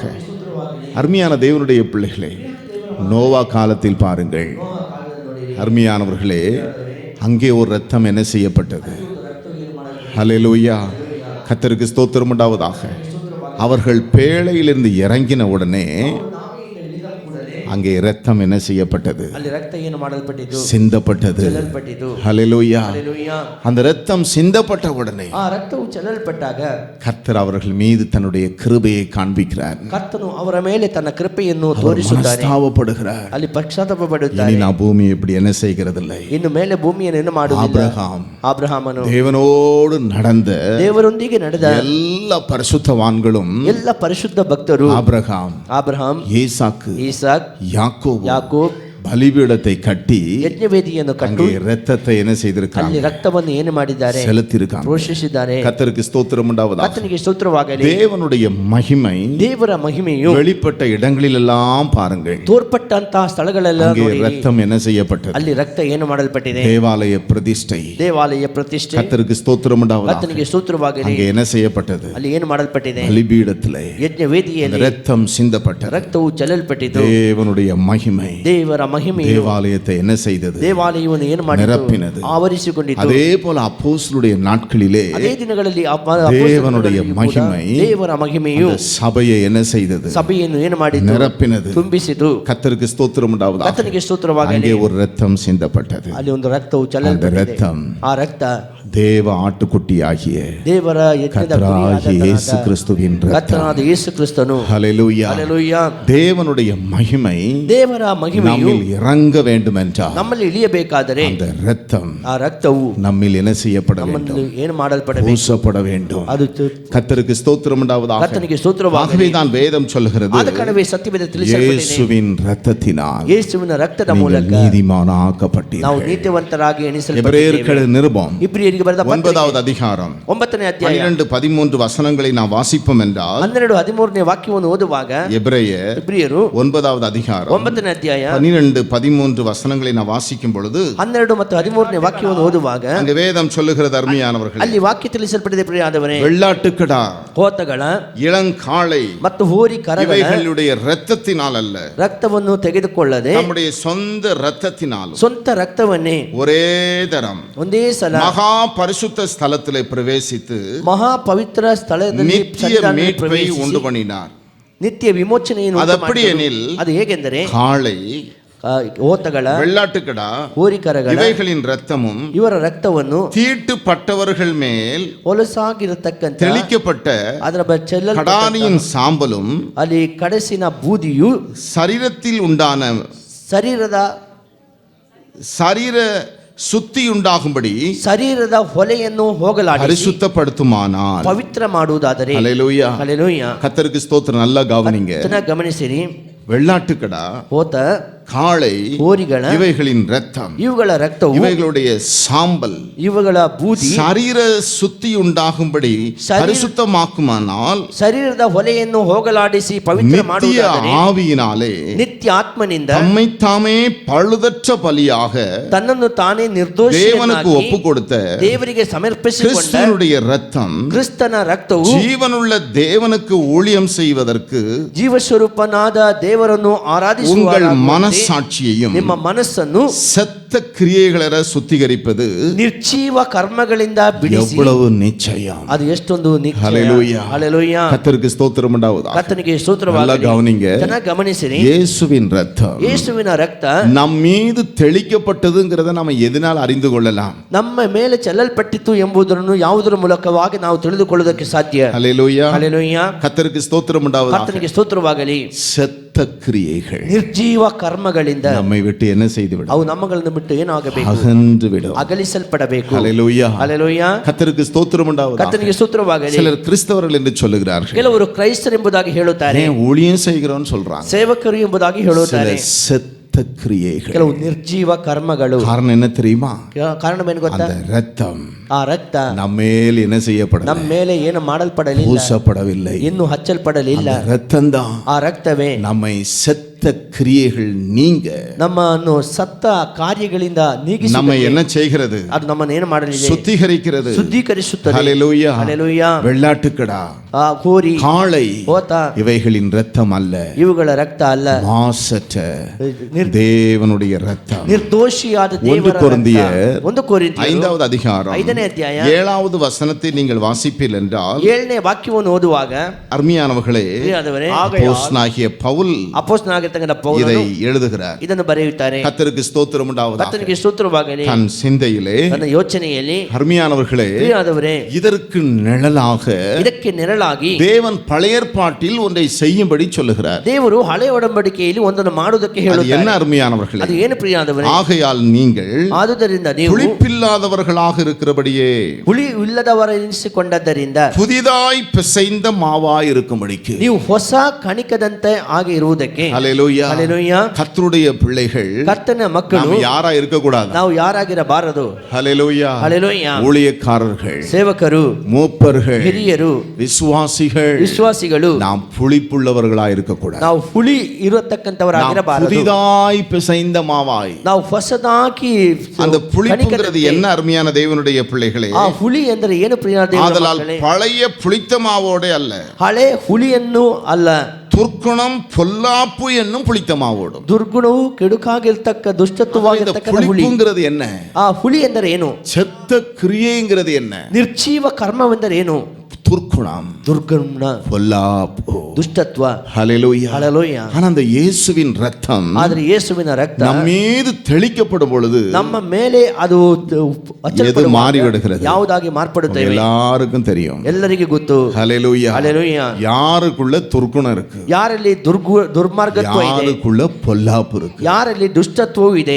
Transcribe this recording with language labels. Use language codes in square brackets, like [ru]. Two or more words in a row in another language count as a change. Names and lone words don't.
[ta] அருமையான தேவனுடைய பிள்ளைகளே, நோவா காலத்தில் பாருங்கள், அருமையானவர்களே, அங்கே ஒரு இரத்தம் என்ன செய்யப்பட்டது? ஹல்லேலூயா. கர்த்தருக்கு ஸ்தோத்திரம் உண்டாவதாக. அவர்கள் பேழையிலிருந்து இறங்கின உடனே அங்கே இரத்தம் என்ன செய்யப்பட்டது? [kn] ಅಲ್ಲಿ ರಕ್ತ ಏನು ಮಾಡಲ್ಪಟ್ಟಿತು? [ta] சிந்தப்பட்டது. [kn] ಚೆಲ್ಲಲ್ಪಟ್ಟಿತು. [ta] ஹல்லேலூயா. [kn] ಹಲ್ಲೆಲೂಯಾ. [ta] அந்த இரத்தம் சிந்தப்பட்ட உடனே [kn] ಆ ರಕ್ತವು ಚೆಲ್ಲಲ್ಪಟ್ಟಾಗ [ta] கர்த்தர் அவர்கள் மீது தன்னுடைய கிருபையை காண்பிக்கிறார். [kn] ಕರ್ತನು ಅವರ ಮೇಲೆ ತನ್ನ ಕೃಪೆಯನ್ನು ತೋರಿಸುತ್ತಾನೆ. [ta] மனஸ்தாபப்படுகிறார். [kn] ಅಲ್ಲಿ ಪಶ್ಚಾತ್ತಾಪ ಪಡುತ್ತಾನೆ. [ta] இனி நான் பூமி இப்படி என்ன செய்கிறதில்லை. [kn] ಇನ್ನು ಮೇಲೆ ಭೂಮಿಯನ್ನು ಏನು ಮಾಡುವುದಿಲ್ಲ. ಆಬ್ರಹಾಮನು [ta] தேவனோடு நடந்த [kn] ದೇವರೊಂದಿಗೆ ನಡೆದ [ta] எல்லா பரிசுத்தவான்களும் [kn] ಎಲ್ಲ ಪರಿಶುದ್ಧ ಭಕ್ತರು ಆಬ್ರಹಾಂ, ಈಸಾಕ್, ಯಾಕೋಬ್ [ta] பலிபீடத்தை கட்டி [kn] ಯಜ್ಞವೇದಿಯನ್ನು ಕಟ್ಟಿ [ta] இரத்தத்தை என்ன செய்திருக்காங்க? [kn] ಅಲ್ಲಿ ರಕ್ತವನ್ನು ಏನು ಮಾಡಿದ್ದಾರೆ? [ta] செலுத்தியிருக்காங்க. [kn] ಘೋಷಿಸಿದ್ದಾರೆ. [ta] கர்த்தருக்கு ஸ்தோத்திரம் உண்டாவதாக. [kn] ಕರ್ತನಿಗೆ ಸ್ತೋತ್ರವಾಗಲಿ. [ta] தேவனுடைய மகிமை [kn] ದೇವರ ಮಹಿಮೆಯು [ta] வெளிப்பட்ட இடங்களிலெல்லாம் பாருங்கள். [kn] ತೋರ್ಪಟ್ಟಂತಹ ಸ್ಥಳಗಳೆಲ್ಲ ನೋಡಿ. [ta] இரத்தம் என்ன செய்யப்பட்டது? [kn] ಅಲ್ಲಿ ರಕ್ತ ಏನು ಮಾಡಲ್ಪಟ್ಟಿದೆ? [ta] தேவாலய பிரதிஷ்டை. [kn] ದೇವಾಲಯ ಪ್ರತಿಷ್ಠೆ. [ta] கர்த்தருக்கு ஸ்தோத்திரம் உண்டாவதாக. [kn] ಕರ್ತನಿಗೆ ಸ್ತೋತ್ರವಾಗಲಿ. [ta] அங்கே என்ன செய்யப்பட்டது? [kn] ಅಲ್ಲಿ ಏನು ಮಾಡಲ್ಪಟ್ಟಿದೆ? [ta] பலிபீடத்திலே [kn] ಯಜ್ಞವೇದಿಯಲ್ಲಿ [ta] இரத்தம் சிந்தப்பட்டது. [kn] ರಕ್ತವು ಚೆಲ್ಲಲ್ಪಟ್ಟಿತು. [ta] தேவனுடைய மகிமை [kn] ದೇವರ ಮಹಿಮೆಯು [ta] தேவாலயத்தை என்ன செய்தது? [kn] ದೇವಾಲಯವನ್ನು ಏನು ಮಾಡಿತು? [ta] நிரப்பினது. [kn] ಆವರಿಸಿಕೊಂಡಿತು. [ta] அதே போல அப்போஸ்தலருடைய நாட்களிலே [kn] ಅದೇ ದಿನಗಳಲ್ಲಿ [ta] தேவனுடைய மகிமை [kn] ದೇವರ ಮಹಿಮೆಯು [ta] சபையை என்ன செய்தது? [kn] ಸಭೆಯನ್ನು ಏನು ಮಾಡಿತು? [ta] நிரப்பினது. [kn] ತುಂಬಿಸಿತು. [ta] கர்த்தருக்கு ஸ்தோத்திரம் உண்டாவதாக. [kn] ಕರ್ತನಿಗೆ ಸ್ತೋತ್ರವಾಗಲಿ. [ta] அங்கே ஒரு இரத்தம் சிந்தப்பட்டது. [kn] ಅಲ್ಲಿ ಒಂದು ರಕ್ತವು [ta] அந்த [kn] ಚೆಲ್ಲಲ್ಪಟ್ಟಿದೆ. [ta] இரத்தம் [kn] ಆ ರಕ್ತ [ta] தேவ ஆட்டுக்குட்டியாகிய [kn] ದೇವರ ಯಜ್ಞದ [ta] கர்த்தராகிய இயேசு கிறிஸ்துவின் இரத்தம். [kn] ಕರ್ತನಾದ ಯೇಸು ಕ್ರಿಸ್ತನು. [ta] ஹல்லேலூயா. [kn] ಹಲ್ಲೆಲೂಯಾ. [ta] தேவனுடைய மகிமை [kn] ದೇವರ ಮಹಿಮೆಯು [ta] நம்மில் இறங்க வேண்டும் என்றால் [kn] ನಮ್ಮಲ್ಲಿ ಇಳಿಯಬೇಕಾದರೆ [ta] அந்த இரத்தம் [kn] ಆ ರಕ್ತವು [ta] நம்மில் என்ன செய்யப்பட [kn] ನಮ್ಮಲ್ಲಿ [ta] வேண்டும்? [kn] ಏನು ಮಾಡಲ್ಪಡಬೇಕು? [ta] பூசப்பட வேண்டும். [kn] ಅದು [ta] கர்த்தருக்கு ஸ்தோத்திரம் உண்டாவதாக. [kn] ಕರ್ತನಿಗೆ ಸ್ತೋತ್ರವಾಗಲಿ. [ta] ஆகவே தான் வேதம் சொல்கிறது, [kn] ಆದ ಕಾರಣವೇ ಸತ್ಯವೇದ ತಿಳಿಸಲ್ಪಟ್ಟಿದೆ. [ta] இயேசுவின் இரத்தத்தினால் [kn] ಯೇಸುವಿನ ರಕ್ತದ ಮೂಲಕ [ta] நீதிமானாக்கப்பட்டீர்கள். [kn] ನಾವು ನೀತಿವಂತರಾಗಿ ಎಣಿಸಲ್ಪಟ್ಟಿದ್ದೇವೆ. [ta] எபிரேயருக்கு நிருபம் [kn] ಇಬ್ರಿಯರಿಗೆ ಬರೆದ [ta] 9வது அதிகாரம் [kn] 9ನೇ ಅಧ್ಯಾಯ [ta] 12-13 வசனங்களை நாம் வாசிப்போம் என்றால் [kn] 12-13ನೇ ವಾಕ್ಯವನ್ನು ಓದುವಾಗ ಇಬ್ರಿಯರು [ta] 9வது அதிகாரம் [kn] 9ನೇ ಅಧ್ಯಾಯ [ta] 12-13 வசனங்களை நாம் வாசிக்கும் பொழுது [kn] 12 ಮತ್ತು 13ನೇ ವಾಕ್ಯವನ್ನು ಓದುವಾಗ [ta] அங்கே வேதம் சொல்லுகிறது, அருமையானவர்களே, [kn] ಅಲ್ಲಿ ವಾಕ್ಯ ತಿಳಿಸಲ್ಪಟ್ಟಿದೆ ಪ್ರಿಯರಾದವರೇ, [ta] வெள்ளாட்டுக்கடா, [kn] ಹೋತಗಳ, [ta] இளங்காளை [kn] ಮತ್ತು ಹೋರಿ ಕರಗಳ [ta] இவைகளுடைய இரத்தத்தினால் அல்ல, [kn] ರಕ್ತವನ್ನು ತೆಗೆದುಕೊಳ್ಳದೆ [ta] நம்முடைய சொந்த இரத்தத்தினால் [kn] ಸ್ವಂತ ರಕ್ತವನ್ನೇ [ta] ஒரே தரம் [kn] ಒಂದೇ ಸಲ [ta] மகா பரிசுத்த ஸ்தலத்திலே பிரவேசித்து [kn] ಮಹಾ ಪವಿತ್ರ ಸ್ಥಳದಲ್ಲಿ [ta] நித்திய மீட்பை உண்டு பண்ணினார். [kn] ನಿತ್ಯ ವಿಮೋಚನೆಯನ್ನು [ta] அது அப்படி எனில் [kn] ಅದು ಹೇಗೆಂದರೆ [ta] காளை, [kn] ಹೋತಗಳ, [ta] வெள்ளாட்டுக்கடா, [kn] ಹೋರಿಕರಗಳ [ta] இவைகளின் இரத்தமும் [kn] ಇವರ ರಕ್ತವನ್ನು [ta] தீட்டுப்பட்டவர்கள் மேல் [kn] ಹೊಲಸಾಗಿರತಕ್ಕಂತ [ta] தெளிக்கப்பட்ட [kn] ಅದರ [ta] கடாரியின் சாம்பலும் [kn] ಅಲ್ಲಿ ಕಡಸಿನ ಬೂದಿಯು [ta] சரீரத்தில் உண்டான சரீர சுத்தி உண்டாகும்படி [kn] ಶರೀರದ ಹೊಲೆಯನ್ನು ಹೋಗಲಾಡಿಸಿ [ta] பரிசுத்தப்படுத்துமானால் [kn] ಪವಿತ್ರ ಮಾಡುವುದಾದರೆ, [ta] ஹல்லேலூயா, [kn] ಹಲ್ಲೆಲೂಯಾ, [ta] கர்த்தருக்கு ஸ்தோத்திரம். நல்லா கவனிங்க. [kn] ಚೆನ್ನಾಗಿ ಗಮನಿಸಿರಿ. [ta] வெள்ளாட்டுக்கடா, [kn] ಹೋತ, [ta] காளை, [kn] ಹೋರಿಗಳ, [ta] இவைகளின் இரத்தம், [kn] ಇವುಗಳ ರಕ್ತವು, [ta] இவைகளுடைய சாம்பல், [kn] ಇವುಗಳ ಬೂದಿ [ta] சரீர சுத்தி உண்டாகும்படி பரிசுத்தமாக்குமானால் [kn] ಶರೀರದ ಹೊಲೆಯನ್ನು ಹೋಗಲಾಡಿಸಿ ಪವಿತ್ರ ಮಾಡುವುದಾದರೆ [ta] ஆவியினாலே [kn] ನಿತ್ಯ ಆತ್ಮನಿಂದ [ta] தம்மை தாமே பழுதற்ற பலியாக [kn] ತನ್ನನ್ನು ತಾನೇ [ta] தேவனுக்கு [kn] ನಿರ್ದೋಷಿಯನ್ನಾಗಿ [ta] ஒப்பு கொடுத்த [kn] ದೇವರಿಗೆ ಸಮರ್ಪಿಸಿಕೊಂಡ [ta] கிறிஸ்துவினுடைய இரத்தம் [kn] ಕ್ರಿಸ್ತನ ರಕ್ತವು [ta] ஜீவனுள்ள தேவனுக்கு ஊழியம் செய்வதற்கு [kn] ಜೀವಸ್ವರೂಪನಾದ ದೇವರನ್ನು ಆರಾಧಿಸುವ [ta] உங்கள் மனசாட்சியையும் [kn] ನಿಮ್ಮ ಮನಸ್ಸನ್ನು [ta] செத்த கிரியைகளை சுத்திகரிப்பது [kn] ನಿರ್ಜೀವ ಕರ್ಮಗಳಿಂದ ಬಿಡಿಸಿ [ta] எவ்வளவு நிச்சயம். [kn] ಅದು ಎಷ್ಟೊಂದು ನಿಶ್ಚಯ. [ta] ஹல்லேலூயா. [kn] ಹಲ್ಲೆಲೂಯಾ. [ta] கர்த்தருக்கு ஸ்தோத்திரம் உண்டாவதாக. [kn] ಕರ್ತನಿಗೆ [ta] நல்லா [kn] ಸ್ತೋತ್ರವಾಗಲಿ. [ta] கவனிங்க. [kn] ಚೆನ್ನಾಗಿ ಗಮನಿಸಿರಿ. [ta] இயேசுவின் இரத்தம் [kn] ಯೇಸುವಿನ ರಕ್ತ [ta] நம் மீது தெளிக்கப்பட்டதுங்கிறத நம்ம எதனால் அறிந்து கொள்ளலாம்? [kn] ನಮ್ಮ ಮೇಲೆ ಚೆಲ್ಲಲ್ಪಟ್ಟಿತು ಎಂಬುದನ್ನು ಯಾವುದರ ಮೂಲಕವಾಗಿ ನಾವು ತಿಳಿದುಕೊಳ್ಳುವುದಕ್ಕೆ ಸಾಧ್ಯ. [ta] ஹல்லேலூயா. [kn] ಹಲ್ಲೆಲೂಯಾ. [ta] கர்த்தருக்கு ஸ்தோத்திரம் உண்டாவதாக. [kn] ಕರ್ತನಿಗೆ ಸ್ತೋತ್ರವಾಗಲಿ. [ta] செத்த கிரியைகள் [kn] ನಿರ್ಜೀವ ಕರ್ಮಗಳಿಂದ [ta] நம்மை விட்டு என்ன செய்துவிடும்? [kn] ಅವು ನಮ್ಮಗಳನ್ನು ಬಿಟ್ಟು ಏನಾಗಬೇಕು? [ta] அகன்று விடும். [kn] ಅಗಲಿಸಲ್ಪಡಬೇಕು. [ta] ஹல்லேலூயா. [kn] ಹಲ್ಲೆಲೂಯಾ. [ta] கர்த்தருக்கு ஸ்தோத்திரம் உண்டாவதாக. [kn] ಕರ್ತನಿಗೆ ಸ್ತೋತ್ರವಾಗಲಿ. [ta] சிலர் கிறிஸ்தவர்கள் என்று சொல்லுகிறார்கள். [kn] ಕೆಲವರು ಕ್ರೈಸ್ತರೆಂಬುದಾಗಿ ಹೇಳುತ್ತಾರೆ. [ta] ஊழியம் செய்கிறோம்னு சொல்றாங்க. [kn] ಸೇವಕರು ಎಂಬುದಾಗಿ ಹೇಳುತ್ತಾರೆ. [ta] செத்த கிரியைகள், [kn] ಕೆಲವು ನಿರ್ಜೀವ ಕರ್ಮಗಳು. [ta] காரணம் என்ன தெரியுமா? [kn] ಕಾರಣವೇನು ಗೊತ್ತಾ? [ta] அந்த இரத்தம் [kn] ಆ ರಕ್ತ [ta] நம்மேல் என்ன செய்யப்படவில்லை? [kn] ನಮ್ಮ ಮೇಲೆ ಏನು ಮಾಡಲ್ಪಡಲಿಲ್ಲ, [ta] பூசப்படவில்லை. [kn] ಇನ್ನೂ ಹಚ್ಚಲ್ಪಡಲಿಲ್ಲ. [ta] இரத்தம் தான் [kn] ಆ ರಕ್ತವೇ [ta] நம்மை செத்த கிரியைகள் நீங்க [kn] ನಮ್ಮನ್ನು ಸತ್ತ ಕಾರ್ಯಗಳಿಂದ ನೀಗಿಸಿ [ta] நம்ம என்ன செய்கிறது? [kn] ಅದು ನಮ್ಮನ್ನು ಏನು ಮಾಡಲಿದೆ? [ta] சுத்திகரிக்கிறது, [kn] ಶುದ್ಧೀಕರಿಸುತ್ತದೆ. [ta] ஹல்லேலூயா. [kn] ಹಲ್ಲೆಲೂಯಾ. [ta] வெள்ளாட்டுக்கடா, [kn] ಹೋರಿ, [ta] காளை [kn] ಹೋತ [ta] இவைகளின் இரத்தம் அல்ல, [kn] ಇವುಗಳ ರಕ್ತ ಅಲ್ಲ, [ta] மாசற்ற தேவனுடைய இரத்தம். [kn] ನಿರ್ದೋಷಿಯಾದ ದೇವರ [ta] ஒன்று கொரிந்தியர் [kn] ರಕ್ತ. 1 ಕೊರಿಂಥಿಯರು [ta] 5வது அதிகாரம் [kn] 5ನೇ ಅಧ್ಯಾಯ [ta] 7வது வசனத்தை நீங்கள் வாசிப்பீர்கள் என்றால், [kn] 7ನೇ ವಾಕ್ಯವನ್ನು ಓದುವಾಗ [ta] அருமையானவர்களே, [kn] ಪ್ರಿಯರಾದವರೇ, [ta] அப்போஸ்தலனாகிய பவுல் [kn] ಅಪೊಸ್ತಲನಾಗಿರ್ತಕ್ಕಂಥ [ta] இதை [kn] ಪೌಲನು [ta] எழுதுகிறார். [kn] ಇದನ್ನು ಬರೆಯುತ್ತಾರೆ. [ta] கர்த்தருக்கு ஸ்தோத்திரம் உண்டாவதாக. [kn] ಕರ್ತನಿಗೆ ಸ್ತೋತ್ರವಾಗಲಿ. [ta] தன் சிந்தையிலே, [kn] ನನ್ನ ಯೋಚನೆಯಲ್ಲಿ [ta] அருமையானவர்களே, [kn] ಪ್ರಿಯರಾದವರೇ, [ta] இதற்கு நிழலாக [kn] ಇದಕ್ಕೆ ನೆರಳಾಗಿ [ta] தேவன் பழைய ஏற்பாட்டில் ஒன்றை செய்யும்படி சொல்லுகிறார். [kn] ದೇವರು ಹಳೆ ಒಡಂಬಡಿಕೆಯಲ್ಲಿ ಒಂದನ್ನು ಮಾಡುವುದಕ್ಕೆ [ta] அது [kn] ಹೇಳುತ್ತಾರೆ. [ta] என்ன அருமையானவர்களே? [kn] ಅದು ಏನು ಪ್ರಿಯರಾದವರೇ? [ta] ஆகையால் நீங்கள் [kn] ಆದುದರಿಂದ ನೀವು [ta] புளிப்பில்லாதவர்களாக இருக்கிறபடியே [kn] ಹುಳಿ ಇಲ್ಲದವರೆನಿಸಿಕೊಂಡದ್ದರಿಂದ [ta] புதிதாய் பிசைந்த மாவாய் இருக்கும்படிக்கு, [kn] ನೀವು ಹೊಸ ಕಣಿಕದಂತೆ ಆಗಿ ಇರುವುದಕ್ಕೆ, [ta] ஹல்லேலூயா, [kn] ಹಲ್ಲೆಲೂಯಾ, [ta] கர்த்தருடைய பிள்ளைகள் [kn] ಕರ್ತನ ಮಕ್ಕಳು [ta] நாம் யாரா இருக்க கூடாது. [kn] ನಾವು ಯಾರಾಗಿರಬಾರದು. [ta] ஹல்லேலூயா, [kn] ಹಲ್ಲೆಲೂಯಾ, [ta] ஊழியக்காரர்கள், [kn] ಸೇವಕರು, [ta] மூப்பர்கள், [kn] ಹಿರಿಯರು, [ta] விசுவாசிகள், [kn] ವಿಶ್ವಾಸಿಗಳು [ta] நாம் புளிப்புள்ளவர்களாய் இருக்க கூடாது. [kn] ನಾವು ಹುಳಿ ಇರತಕ್ಕಂತವರಾಗಿರಬಾರದು. [ta] புதிதாய் பிசைந்த மாவாய். [kn] ನಾವು ಹೊಸದಾಗಿ [ta] அந்த புளிப்புங்கிறது என்ன அருமையான தேவனுடைய பிள்ளைகளே? [kn] ಆ ಹುಳಿ ಎಂದರೆ ಏನು ಪ್ರಿಯ ದೇವರ [ta] ஆதலால் [kn] ಮಕ್ಕಳೇ? [ta] பழைய புளித்த மாவோட அல்ல, [kn] ಹಳೆ ಹುಳಿಯನ್ನು ಅಲ್ಲ, [ta] துர்க்குணம் பொல்லாப்பு என்னும் புளித்த மாவோடும். [kn] ದುರ್ಗುಣವು ಕೆಡುಕಾಗಿರ್ತಕ್ಕ [ta] இந்த [kn] ದುಷ್ಟತ್ವವಾಗಿರ್ತಕ್ಕ ಹುಳಿ. [ta] புளிப்புங்கிறது என்ன? [kn] ಆ ಹುಳಿ ಎಂದರೆ ಏನು? [ta] செத்த கிரியைங்கிறது என்ன? [kn] ನಿರ್ಜೀವ ಕರ್ಮವೆಂದರೆ ಏನು? [ta] துர்க்குணம், [kn] ದುರ್ಗುಣ, [ta] பொல்லாப்பு, [kn] ದುಷ್ಟತ್ವ. [ta] ஹல்லேலூயா. [kn] ಹಲ್ಲೆಲೂಯಾ. [ta] ஆனா அந்த இயேசுவின் ரத்தம் [kn] ಆದರೆ ಯೇಸುವಿನ ರಕ್ತ [ta] நம் மீது தெளிக்கப்படும் பொழுது [kn] ನಮ್ಮ ಮೇಲೆ ಅದು [ta] எது மாறிவிடுகிறது? [kn] ಯಾವುದಾಗಿ ಮಾರ್ಪಡುತ್ತೇವೆ? [ta] எல்லாருக்கும் தெரியும். [kn] ಎಲ್ಲರಿಗೂ ಗೊತ್ತು. [ta] ஹல்லேலூயா. [kn] ಹಲ್ಲೆಲೂಯಾ. [ta] யாருக்குள்ள துர்க்குணம் இருக்கு? [kn] ಯಾರಲ್ಲಿ ದುರ್ಮಾರ್ಗತ್ವ ಇದೆ? [ta] யாருக்குள்ள பொல்லாப்பு இருக்கு? [kn] ಯಾರಲ್ಲಿ ದುಷ್ಟತ್ವವು ಇದೆ?